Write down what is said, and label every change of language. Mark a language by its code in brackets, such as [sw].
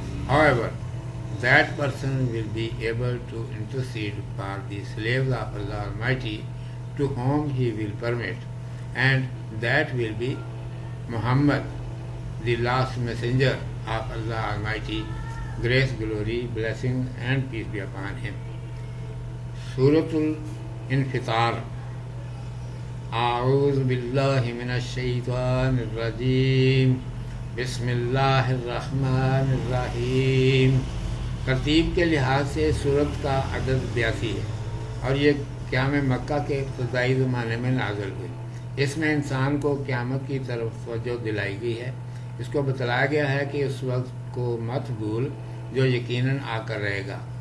[en] However, that person will be able to intercede for the slaves of Allah Almighty to whom He will permit, and that will be Muhammad, the last messenger of Allah Almighty, grace, glory, blessings and peace be upon him. Suratul Infitar. [ar] أعوذ بالله من الشيطان الرجيم بسم الله الرحمن الرحیم. [ur] ترتیب کے لحاظ سے سورت کا عدد 82 ہے اور یہ قیام مکہ کے ابتدائی زمانے میں نازل ہوئی. اس میں انسان کو قیامت کی طرف توجہ دلائی گئی ہے. اس کو بتلایا گیا ہے کہ اس وقت کو مت بھول جو یقیناً آ کر رہے گا.